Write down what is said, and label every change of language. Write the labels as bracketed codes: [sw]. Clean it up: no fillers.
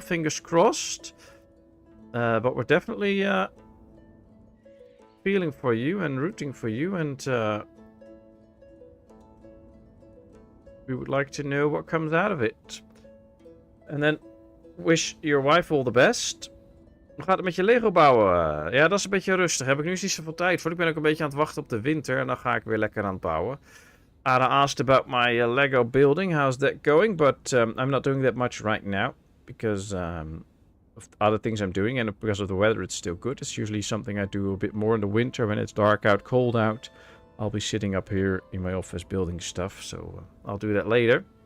[en] Fingers crossed. But we're definitely feeling for you and rooting for you, and we would like to know what comes out of it. And then wish your wife all the best. [nl] Hoe gaat het met je Lego bouwen? Ja, dat is een beetje rustig. Heb ik nu niet zoveel tijd voor. Ik ben ook een beetje aan het wachten op de winter en dan ga ik weer lekker aan het bouwen. [en] Anna asked about my Lego building. How's that going? But I'm not doing that much right now because of other things I'm doing, and because of the weather, it's still good. It's usually something I do a bit more in the winter when it's dark out, cold out. I'll be sitting up here in my office building stuff, so I'll do that later.